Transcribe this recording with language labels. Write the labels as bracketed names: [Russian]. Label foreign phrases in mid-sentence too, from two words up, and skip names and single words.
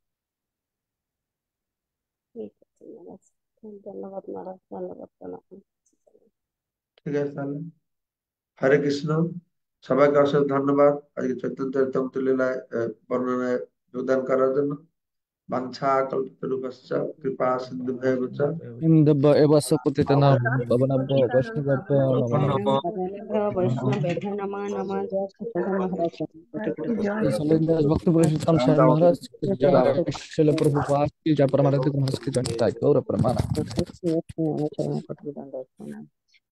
[Bangla] ঠিক আছে মহারাজ, ধন্যবাদ মহারাজ, ধন্যবাদ প্রণাম। ঠিক আছে তাহলে, হরে কৃষ্ণ। সবাইকে অশেষ ধন্যবাদ আজকে চৈতন্য চরিতামৃত লীলায় বর্ণনায় যোগদান করার জন্য। [Sanskrit] वाञ्छा कल्पतरुभश्च कृपा सिन्धुभ्येव च इन्दव्य एव पतितानां पावनाभ्यो वैष्णवेभ्यो नमो नमः। वैष्णवेभ्यो नमो नमः। [Bangla] জয় সচ্চিদানন্দ মহারাজ, কোটি কোটি [Hindi] श्री सलीलदास भक्त पुरुषोत्तम शरण महाराज की जय, श्रील प्रभुपाद की जय, परमानंद महाराज की जय, गौर प्रमाण। [Bangla] কোটি